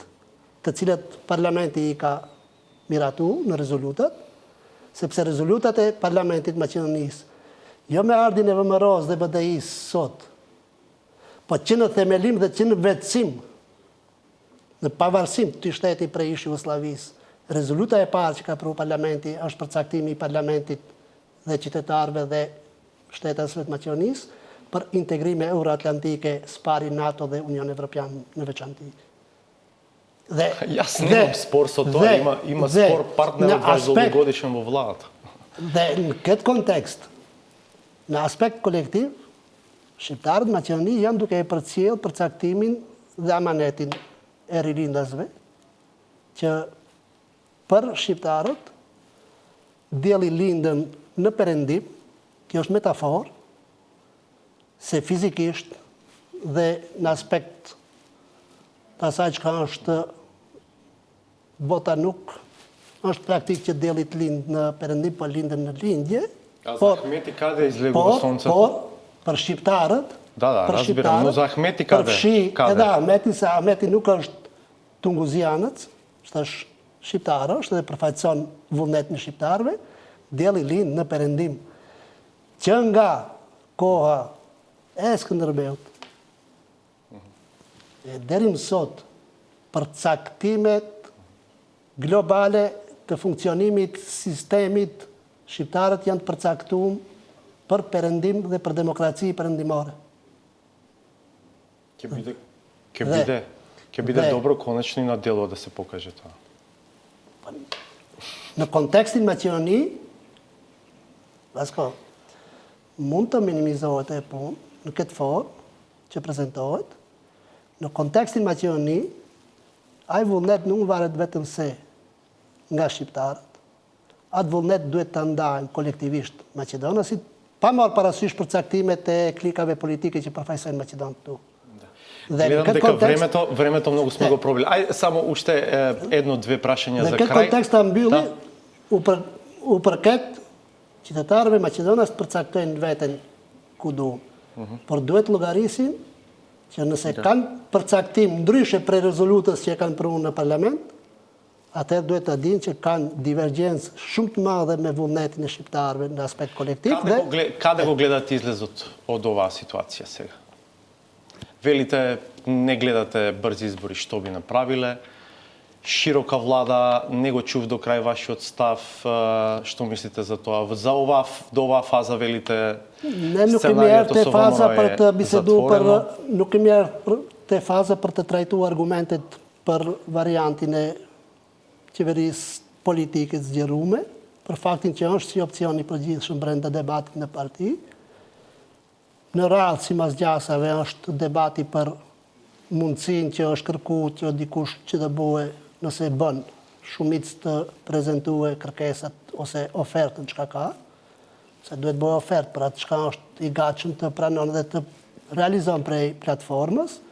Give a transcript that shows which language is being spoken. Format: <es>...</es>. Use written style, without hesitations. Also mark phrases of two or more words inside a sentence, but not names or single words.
<sq>të cilët parlamenti i ka miratu në rezolutat, sepse rezolutat e parlamentit Maqedonisë, jo me ardhin e VMRO-s dhe BDI-s sot, po që në themelim dhe që në vetësim, në pavarësim të shteti prej ish Jugosllavisë, rezoluta e parë që ka pru parlamenti është përcaktimi i parlamentit dhe qytetarëve dhe shtetësve të Maqedonisë për integrime euroatlantike spari NATO dhe Union Evropian në veçantë.</sq> <mk>Јас немам спор со тоа, има спор партнерот ваш долгогодишен во владата.</mk> <sq>Dhe në këtë kontekst, në aspekt kolektiv, shqiptarët Maqedoni janë duke e përcjell përcaktimin dhe amanetin e rilindasve, që për shqiptarët dielli lindën në Perëndim, kjo është metaforë, se fizikisht dhe në aspekt të asaj që ka është bota nuk është praktik që dielli të lind në Perëndim, po lindën në lindje.</sq> <mk>А за Ахмети каде излегува сонцето?</mk> <sq>Por, për shqiptarët,</sq> <mk>разбирам, но за Ахмети каде?</mk> <sq>përfshi edhe Ahmeti, se Ahmeti nuk është tunguzianët, është shqiptarë, është edhe përfaqëson vullnetin e shqiptarëve, dielli lind në Perëndim. Që nga koha e Skënderbeut, deri më sot, përcaktimet globale të funksionimit sistemit Shqiptarët janë të përcaktuar për perëndim dhe për demokraci perëndimore.</sq> <mk>Ќе биде добро конечно и на дело да се покаже тоа.</mk> <sq>Në kontekstin Maqedoni, Vasko, mund të minimizohet e punë në këtë formë që prezentohet. Në kontekstin Maqedoni, ai vullnet nuk varet vetëm se nga shqiptarët. Atë vullnet duhet të ndajnë kolektivisht maqedonasit, pa marrë parasysh përcaktimet e klikave politike që përfaqësojnë Maqedonë këtu.</sq> <mk>Гледам дека времето многу сме го пробили. Ај само уште едно-две прашања за крај.</mk> <sq>Në këtë kontekst ta mbylli, u përket qytetarëve Maqedonës të përcaktojnë veten ku duan. Por duhet llogarisin që nëse kanë përcaktim ndryshe prej rezolutës që e kanë pranuar në parlament, atëherë duhet të dinë që kanë divergjencë shumë të madhe me vullnetin e shqiptarëve në aspekt kolektiv.</sq> <mk>Каде го гледате излезот од оваа ситуација сега? Велите, не гледате брзи избори, што би направиле? Широка влада, не го чув до крај вашиот став, што мислите за тоа? До оваа фаза велите сценариото со ВМРО е затворено?</mk> <sq>Nuk kemi ardhur te faza për të trajtuar argumentet për variantin e qeverisë politike të zgjeruar, për faktin që është si opcion i përgjithshëm brenda debatit në parti. Në radhë si mas gjasave është debati për mundësinë që është kërkuar që dikush që të bëhe nëse bën shumicë të prezentue kërkesat ose ofertën çka ka, se duhet bëhe ofertë për atë çka është i gatshëm të pranon dhe të realizon prej platformës,</sq>